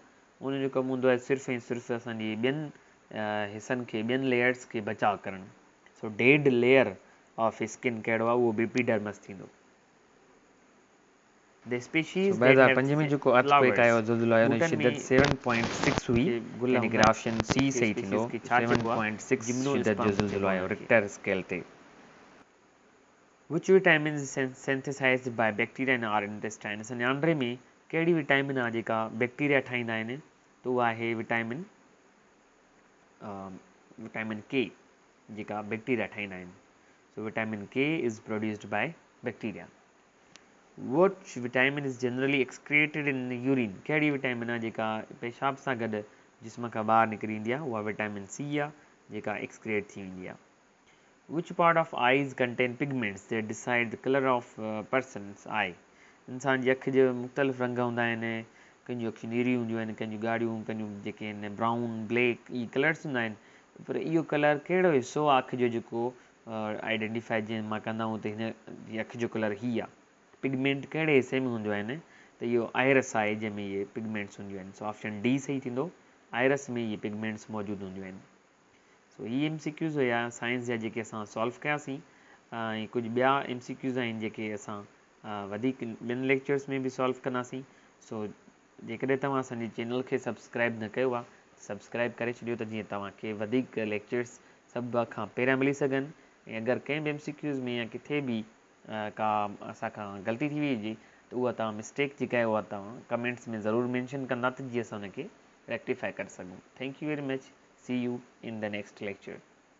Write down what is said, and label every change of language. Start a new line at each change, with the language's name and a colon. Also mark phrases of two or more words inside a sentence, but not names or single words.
Sindhi: उनजो कमु हूंदो आहे सिर्फ़ु ऐं सिर्फ़ु असांजी ॿियनि हिसनि खे, ॿियनि लेयर्स खे बचाव करणु. सो
English: dead layer of skin
Sindhi: कहिड़ो आहे, उहो एपिडर्मिस थींदो.
English: the species
Sindhi: 2005 में जेको अर्थक्वेक आयो, ज़ुल्ज़ुलो आयो, उन जी शिदत 7.6 हुई, यानी कि ऑप्शन C सही थींदो. 7.6 शिदत जो ज़ुल्ज़ुलो आयो रिक्टर स्केल ते.
English: which vitamin synthesized by bacteria in our intestine.
Sindhi: असांजे आंड्रे में कहिड़ी विटामिन आहे जेका बैक्टीरिया ठाहींदा आहिनि, त उहा आहे विटामिन K जेका बैक्टीरिया ठाहींदा आहिनि.
English: so vitamin K is produced by bacteria. Which vitamin is generally excreted in urine.
Sindhi: कहिड़ी विटामिन आहे जेका पेशाब सां गॾु जिस्म खां ॿाहिरि निकिरी ईंदी आहे, उहा विटामिन C आहे जेका एक्सक्रेट थी वेंदी आहे.
English: Which part of eyes contain pigments that decide the color of person's eye.
Sindhi: इंसान जी अखि जो मुख़्तलिफ़ रंग हूंदा आहिनि, कंहिंजूं अखियूं नीरियूं हूंदियूं आहिनि, कंहिंजूं ॻाढ़ियूं, कंहिंजूं जेके आहिनि ब्राउन, ब्लैक, इहे कलर्स हूंदा आहिनि. पर इहो कलर कहिड़ो हिसो आहे अखि जो जेको आइडेंटिफाई जीअं मां कंदा आहियूं त हिन जी अखि जो कलर हीअ आहे. पिगमेंट कहिड़े हिसे में हूंदियूं आहिनि, त इहो आयरस आहे जंहिंमें इहे पिगमेंट्स हूंदियूं आहिनि. सो ऑप्शन D सही थींदो. आयरस में ये पिगमेंट्स मौजूद होंदियूं आहिनि। सो ये MCQs हुया साइंस जा जेके असां सॉल्व कयासीं। ऐं कुझु ॿिया MCQs आहिनि जेके असां वधीक ॿिनि लेक्चर्स में बि सॉल्व कंदासीं। सो जेकॾहिं तव्हां असांजी चैनल खे सब्सक्राइब न कयो आहे सब्सक्राइब करे छॾियो त जीअं तव्हांखे वधीक लेक्चर्स सभ खां पहिरियां मिली सघनि। ऐं अगरि कंहिं बि MCQs में या किथे बि का असांखां ग़लती थी वई हुजे त उहा तव्हां मिस्टेक जेका आहे उहा तव्हां कमेंट्स में ज़रूरु मेंशन कंदा त जीअं असां हुनखे रेक्टिफाई करे सघूं।
English: thank you very much. see you in the next lecture.